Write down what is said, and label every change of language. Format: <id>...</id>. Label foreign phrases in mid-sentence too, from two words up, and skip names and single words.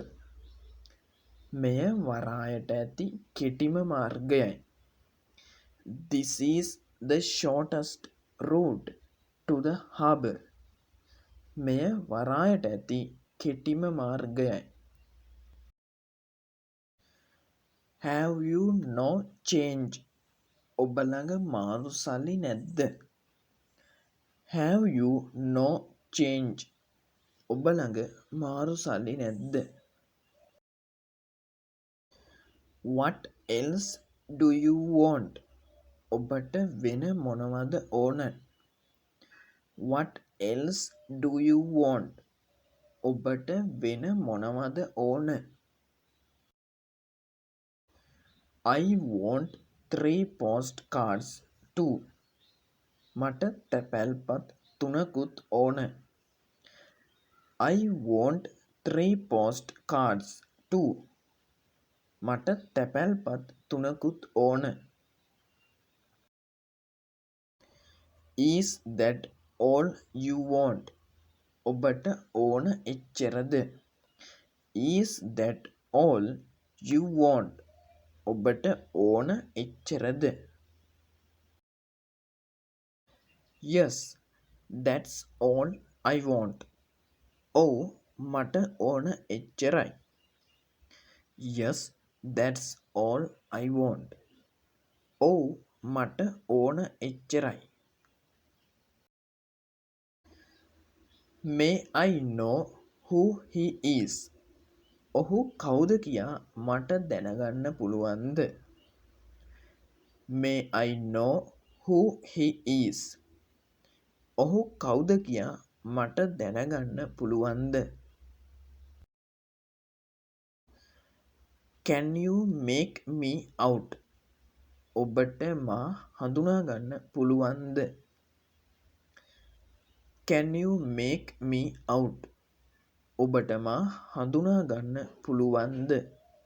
<si>මෙය වරායට ඇති කෙටිම මාර්ගයයි.</si> <en>This is the shortest route to the harbour.</en> <si>මෙය වරායට ඇති කෙටිම මාර්ගයයි.</si> <en>Have you no change?</en> <si>ඔබ ළඟ මාරු සල්ලි නැද්ද?</si> <en>Have you no change?</en> <si>ඔබ ළඟ මාරු සල්ලි නැද්ද?</si> <en>What else do you want?</en> <si>ඔබට වෙන මොනවද ඕන?</si> <en>What else do you want?</en> <si>ඔබට වෙන මොනවද ඕන?</si> <en>I want 3 postcards too.</en> <si>මට තැපැල්පත් 3කුත් ඕන.</si> <en>I want 3 postcards too.</en> <si>මට තැපැල්පත් 3කුත් ඕන.</si> <en>Is that all you want?</en> <si>ඔබට ඕන එච්චරද?</si> <en>Is that all you want?</en> <si>ඔබට ඕන එච්චරද?</si> <en>Yes, that's all I want.</en> <si>ඔව් මට ඕන එච්චරයි.</si> <en>Yes, that's all I want.</en> <si>ඔව් මට ඕන එච්චරයි.</si> <en>May I know who he is?</en> <si>ඔහු කවුද කියා මට දැනගන්න පුළුවන්ද?</si> <en>May I know who he is?</en> <si>ඔහු කවුද කියා මට දැනගන්න පුළුවන්ද?</si> <en>Can you make me out?</en> <si>ඔබට මා හඳුනාගන්න පුළුවන්ද?</si> <en>Can you make me out?</en> <si>ඔබට මා හඳුනාගන්න පුළුවන්ද?</si>